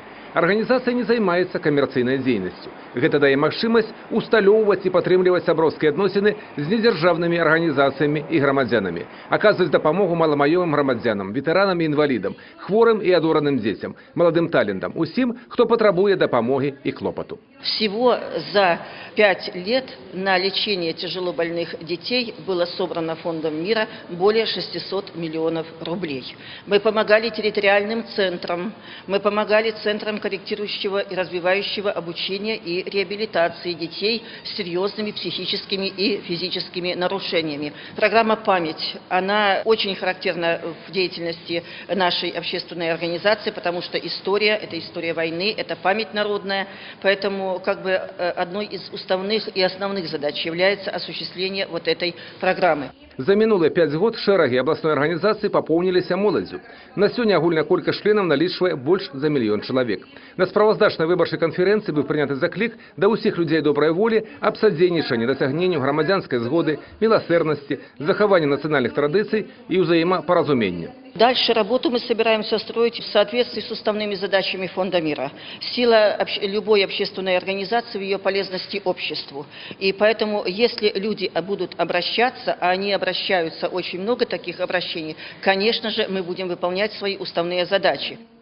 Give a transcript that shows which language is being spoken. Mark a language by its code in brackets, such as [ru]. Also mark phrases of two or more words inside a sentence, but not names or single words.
[be] Арганізацыя не займаецца камерцыйнай дзейнасцю. Гэта дае магчымасць усталёўваць і падтрымліваць сяброўскія адносіны з недзяржаўнымі арганізацыямі і грамадзянамі, аказваць дапамогу маламаёмым грамадзянам, ветэранам і інвалідам, хворым і адораным дзецям, маладым талентам, усім, хто патрабуе дапамогі і клопату. [ru] Всего за 5 лет на лечение тяжелобольных детей было собрано Фондом мира более 600 миллионов рублей. Мы помогали территориальным центрам, мы помогали центрам корректирующего и развивающего обучения и реабилитации детей с серьезными психическими и физическими нарушениями. Программа «Память», она очень характерна в деятельности нашей общественной организации, потому что история – это история войны, это память народная, поэтому одной из уставных и основных задач является осуществление вот этой программы. [be] За мінулыя 5 год шэрагі абласной арганізацыі папоўніліся моладзю. На сёння агульная колькасць членаў налічвае больш за мільён чалавек. На справаздачнай выбарчай канферэнцыі быў прыняты заклік да ўсіх людзей добрай волі аб садзейнічанні дасягненню грамадзянскай згоды, міласэрнасці, захавання нацыянальных традыцый і ўзаемапаразумення. [ru] Дальше работу мы собираемся строить в соответствии с уставными задачами Фонда мира. Сила любой общественной организации в ее полезности обществу. И поэтому, если люди будут обращаться, а они обращаются, очень много таких обращений, конечно же, мы будем выполнять свои уставные задачи.